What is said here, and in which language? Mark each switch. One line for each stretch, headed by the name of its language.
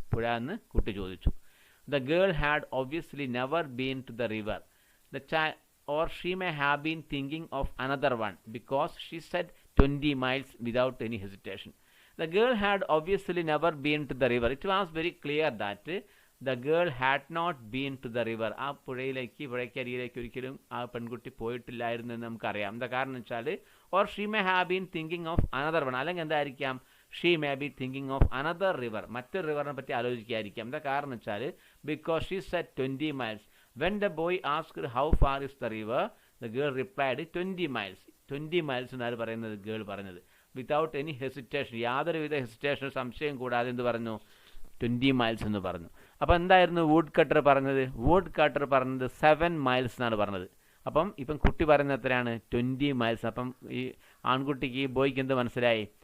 Malayalam: പുഴ എന്ന് കുട്ടി ചോദിച്ചു.
English: The girl had obviously never been to the river. or she may have been thinking of another one, because she said 20 miles without any hesitation. The girl had obviously never been to the river. It was very clear that the girl had not been to the river.
Malayalam: ആ പുഴയ്ക്കരിയിലേക്ക് ഒരിക്കലും ആ പെൺകുട്ടി പോയിട്ടില്ലായിരുന്നു എന്ന് നമുക്കറിയാം. എന്താ കാരണം വെച്ചാൽ,
English: or she may have been thinking of another one,
Malayalam: അല്ലെങ്കിൽ എന്തായിരിക്കാം,
English: she may be thinking of another river,
Malayalam: മറ്റൊരു റിവറിനെ പറ്റി ആലോചിക്കാതിരിക്കാം. എന്താ കാരണം വെച്ചാൽ,
English: because she said 20 miles. When the boy asked how far is the river, the girl replied 20 miles.
Malayalam: 20 miles എന്നാണ് പറയുന്നത്, girl പറഞ്ഞത്.
English: without any hesitation,
Malayalam: യാതൊരുവിധ ഹെസിറ്റേഷൻ, സംശയം കൂടാതെ എന്ത് പറഞ്ഞു, 20 miles എന്ന് പറഞ്ഞു. അപ്പോൾ എന്തായിരുന്നു വുഡ് കട്ടർ പറഞ്ഞത്? വുഡ് കട്ടർ പറഞ്ഞത് 7 miles എന്നാണ് പറഞ്ഞത്. അപ്പം ഇപ്പം കുട്ടി പറയുന്നത് എത്രയാണ്? 20 miles. അപ്പം ഈ ആൺകുട്ടിക്ക്, ഈ ബോയ്ക്ക് എന്ത് മനസ്സിലായി?